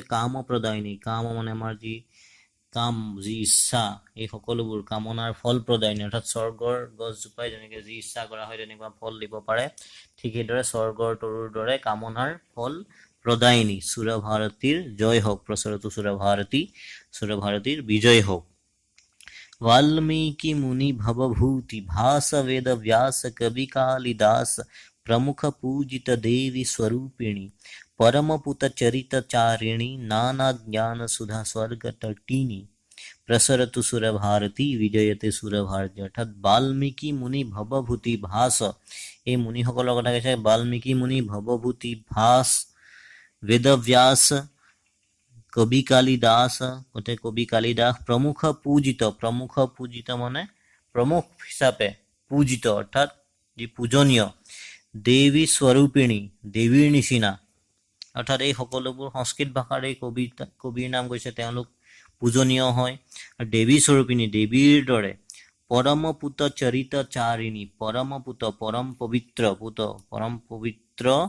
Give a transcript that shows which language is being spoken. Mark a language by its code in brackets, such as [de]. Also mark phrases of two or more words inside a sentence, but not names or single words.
[as] কাম প্ৰদায়িনী, কাম মানে আমাৰ যি কাম, যি ইচ্ছা, এই সকলোবোৰ কামনাৰ ফল প্ৰদায়িনী, অৰ্থাৎ স্বৰ্গৰ গছজোপাই যেনেকৈ যি ইচ্ছা কৰা হয় তেনেকুৱা ফল দিব পাৰে, ঠিক সেইদৰে স্বৰ্গৰ তৰুৰ দৰে কামনাৰ ফল প্ৰদায়িনী। সুৰভাৰতীৰ জয় হওক, [sa] প্ৰসৰতু সুৰভাৰতী, [as] সুৰভাৰতীৰ বিজয় হওক। বাল্মীকি মুনি ভৱভূতি, ভাস বেদ ব্যাস কবি কালিদাস, [sa] प्रमुख पूजित देवी स्वरूपिणी, परम पुत चरित चारिणी, नाना ज्ञान सुधा स्वर्ग तटिनी, प्रसरतु सुरभारती विजयते सुरभारती [as] অৰ্থাৎ বাল্মীকি মুনি ভৱভূতি ভাস এই মুনিসকলৰ কথা কৈছে বাল্মীকি মুনি ভৱভূতি ভাস বেদব্যাস কবি কালিদাস অতে কবি কালিদাস প্ৰমুখ পূজিত মানে প্ৰমুখ হিচাপে পূজিত অৰ্থাৎ যি পূজনীয় দেৱী স্বৰূপিণী দেৱীৰ নিচিনা অৰ্থাৎ এই সকলোবোৰ সংস্কৃত ভাষাৰ এই কবিৰ নাম কৈছে তেওঁলোক পূজনীয় হয় আৰু দেৱী স্বৰূপিণী দেৱীৰ দৰে [sa] পৰম পুত চৰিত চাৰিণী [as] পৰম পুত পৰম পবিত্ৰ